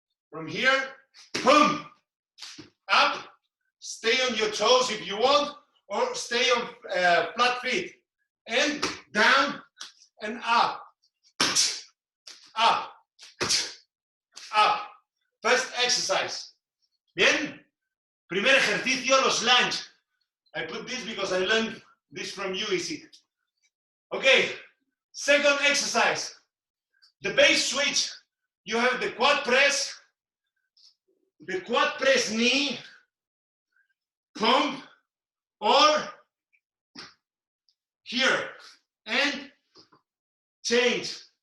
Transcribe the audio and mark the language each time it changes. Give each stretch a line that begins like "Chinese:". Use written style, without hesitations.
English: From here, boom, up, stay on your toes if you want, or stay on flat feet, and down and up, up, up. First exercise. Bien.
Spanish: Primer ejercicio, los lunge.
English: I put this because I learned this from you, Easy. Okay. Second exercise. The base switch. You have the quad press knee, pump, or here, and change.